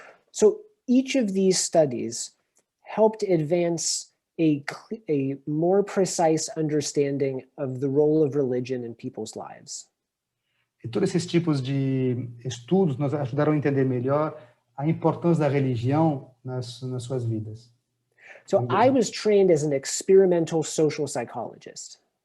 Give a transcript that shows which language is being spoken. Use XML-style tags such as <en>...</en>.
<en>So each of these studies helped advance a more precise understanding of the role of religion in people's lives.</en> <pt>E todos esses tipos de estudos nos ajudaram a entender melhor a importância da religião nas suas vidas.</pt> <en>So I was trained as an experimental social psychologist.</en>